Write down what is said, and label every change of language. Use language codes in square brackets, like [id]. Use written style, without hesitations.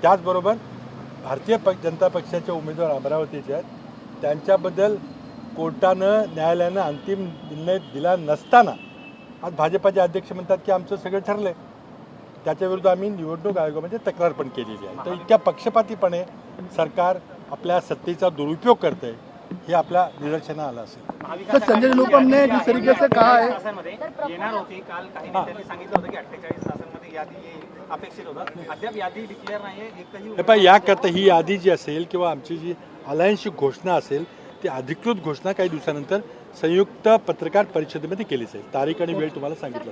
[mr] त्याचबरोबर भारतीय जनता पक्षाचे उमेदवार अमरावतीचे आहेत त्यांच्याबद्दल कोर्टानं न्यायालयानं अंतिम निर्णय दिला नसताना आज भाजपाचे अध्यक्ष म्हणतात की आमचं सगळं ठरलं आहे. त्याच्याविरुद्ध आम्ही निवडणूक आयोगामध्ये तक्रार पण केलेली आहे. तर इतक्या पक्षपातीपणे सरकार आपल्या सत्तेचा दुरुपयोग करते हे आपल्या निदर्शनास आलं असेल. [hi] सर, संजय निरुपम ने जिस तरीके से कहा है [mr] येणार होती, काल काही नेत्यांनी सांगितलं होतं की 48 तासांमध्ये यादी अपेक्षित होतं, अद्याप यादी डिक्लेअर नाहीये. एकही पण याकरता ही यादी जी असेल किंवा आमची जी अलायन्सची घोषणा असेल ती अधिकृत घोषणा काही दिवसानंतर संयुक्त पत्रकार परिषदेमध्ये केली जाईल. तारीख आणि वेळ तुम्हाला सांगितलं.